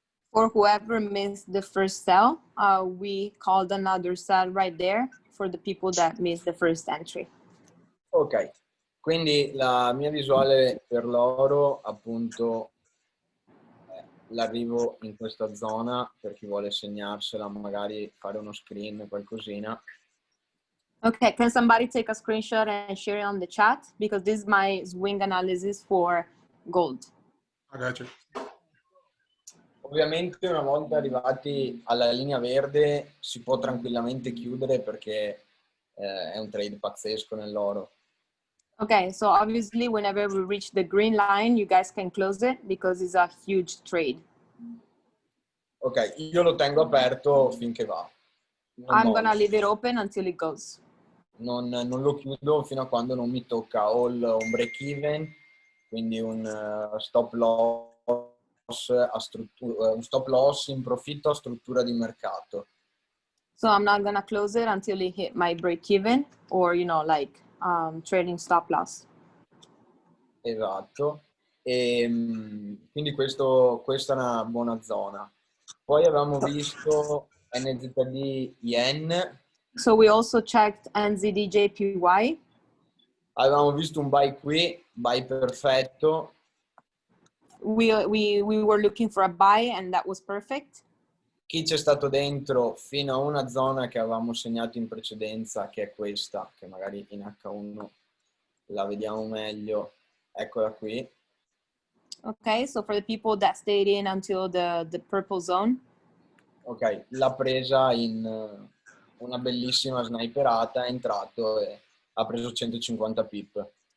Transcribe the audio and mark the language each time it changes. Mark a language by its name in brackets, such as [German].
[English] For whoever missed the first sell, we called another sell right there for the people that missed the first entry. [Italian] Ok, quindi la mia visuale per l'oro, appunto, l'arrivo in questa zona, per chi vuole segnarsela, magari fare uno screen, qualcosina. [English] Okay, can somebody take a screenshot and share it on the chat? Because this is my swing analysis for gold. I got you. [Italian] Ovviamente una volta arrivati alla linea verde si può tranquillamente chiudere perché è un trade pazzesco nell'oro. [English] Okay, so obviously whenever we reach the green line, you guys can close it because it's a huge trade. [Italian] Ok, io lo tengo aperto finché va. [English] I'm gonna leave it open until it goes. [Italian] Non lo chiudo fino a quando non mi tocca o un break even, quindi un stop loss un stop loss in profitto a struttura di mercato. [English] So I'm not gonna close it until it hit my break even or, you know, like trading stop loss. [Italian] Esatto. E quindi questa è una buona zona. Poi avevamo visto NZD Yen. [English] So we also checked NZD-JPY. [Italian] Avevamo visto un buy qui, buy perfetto. [English] We were looking for a buy and that was perfect. [Italian] Chi c'è stato dentro fino a una zona che avevamo segnato in precedenza, che è questa, che magari in H1 la vediamo meglio, eccola qui. [English] Okay, so for the people that stayed in until the purple zone. [Italian] Ok, l'ha presa in una bellissima sniperata, è entrato e ha preso 150 pip.